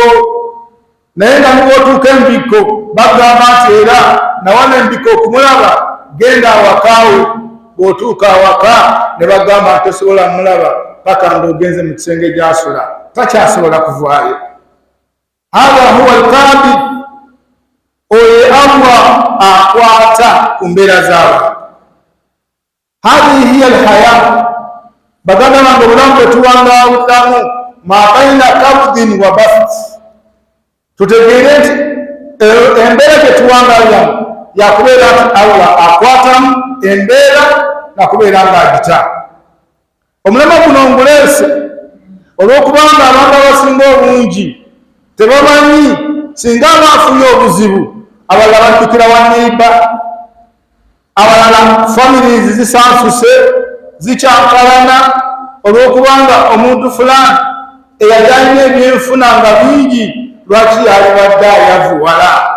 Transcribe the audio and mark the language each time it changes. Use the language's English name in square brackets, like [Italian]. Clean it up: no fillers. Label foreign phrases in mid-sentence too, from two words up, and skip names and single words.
[Ganda] Naye nga nibwotuuka embikko bagamba nti era nawana embikko okumulaba genda awakaawe. Bw'otuuka awaka ne bagamba nti tosobola mulaba paka ng'ogenze mu kisenge gyasula, takyasobola kuvaayo. [Arabic] هذا هو القابض, [Ganda] oyo Allah akwata ku mbeera z'abantu. [Arabic] هذه هي الحياة, [Ganda] baganda bange obulamu bwe tuwangawuddiramu [Arabic] ما بين قبض وبسط. [Ganda] Tutegeere nti embeera gye tuwangawiramu yakubeera nti Allah akwatamu embeera nakubeera ng'agita. Omulema guno nguleese olw'okubanga abantu abasinga obungi tebamanyi singa abaafunye obuzibu, abalala baddukira wa neiba, abalala families zisansuse zikyankalana olw'okubanga omuntu fulani eyali alina ebyenfuna nga bingi, lwaki yalibadde ayavuwala.